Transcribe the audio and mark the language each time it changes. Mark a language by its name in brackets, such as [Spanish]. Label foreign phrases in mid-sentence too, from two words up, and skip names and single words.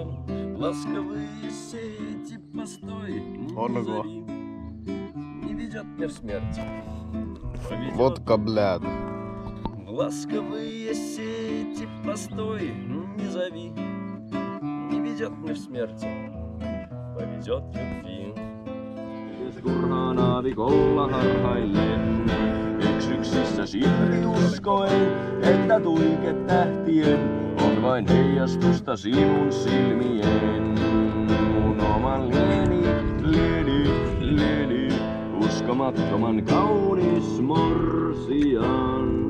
[Russian] Ласковые сети постой, не зови, не ведет мне в смерть, повезет. Водка, блядь. Ласковые сети постой, не зови, не ведет мне в смерть, повезет в любви. [Finnish] Kurhana vikolla harhaillen, yksissä silti uskoen, että tuike tähtien on vain heijastusta sinun silmien. Mun oman lieni, uskomattoman kaunis morsian.